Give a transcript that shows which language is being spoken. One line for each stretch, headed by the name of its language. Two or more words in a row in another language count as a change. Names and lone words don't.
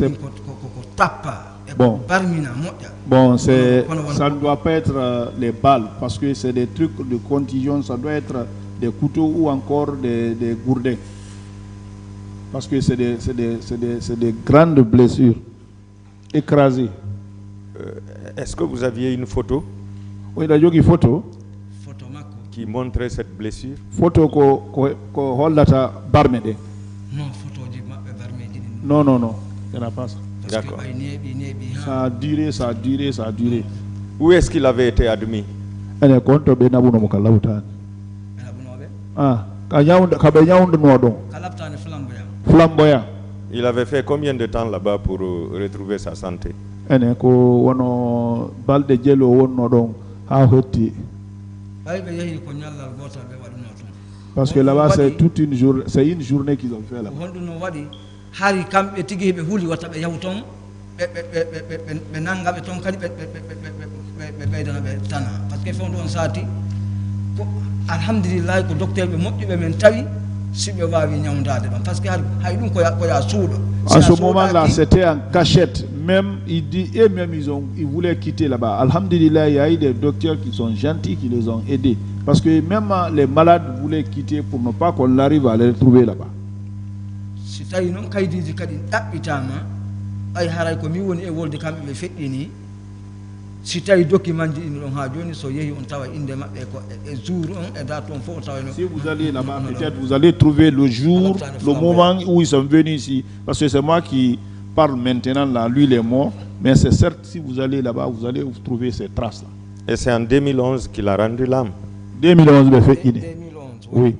French: Bon, ça ne doit pas être les balles parce que c'est des trucs de contusion, ça doit être des couteaux ou encore des gourdins. Parce que c'est des grandes blessures écrasées. Est-ce que vous aviez une photo? Oui, il y a une photo qui montrait cette blessure.
Fula: Photo ko hollata barmede.
French: Non, non, non, il n'y en a pas ça. D'accord. Ça a duré, ça a duré, ça a duré. Où est-ce qu'il avait été admis? Flamboyant. Il avait fait combien de temps là-bas pour retrouver sa santé? Parce que là-bas c'est toute une journée, c'est une journée qu'ils ont fait là-bas.
Fula: Hari kamɓe tigi heɓe huuli watta ɓe yahu toon ɓe nanga ɓe toon kadi ɓe ɓeydana ɓe tana
French: par ce que
Fula: fewnde on saati ko alhamdulillahi ko docteur ɓe moƴƴuɓe men tawi si ɓe wawi ñawdade ɗon
French: par ce que
Fula: hay ɗum koya suuɗo.
French: En ce moment-là, c'était en cachette. Même, il dit, et même ils voulaient quitter là-bas. Alhamdulillah, il y a eu des docteurs qui sont gentils, qui les ont aidés. Parce que même les malades voulaient quitter pour ne pas qu'on arrive à les retrouver là-bas.
Fula: Si tawi noon kaydiji kadi ɗaɓɓitama ay haray ko mi woni e wolde kamɓe ɓe feƴƴini si tawi document ji ɗin ɗon ha joni so yeehi on tawa inde maɓɓe ko e jour on e date on fof tawano.
French: Si vous allez là-bas, peut-être vous allez trouver le jour, le moment où ils sont venus ici. Parce que c'est moi qui parle maintenant là, lui il est mort. Mais c'est certes, si vous allez là-bas, vous allez trouver ces traces-là. Et c'est en 2011 qu'il a rendu l'âme? 2011, oui.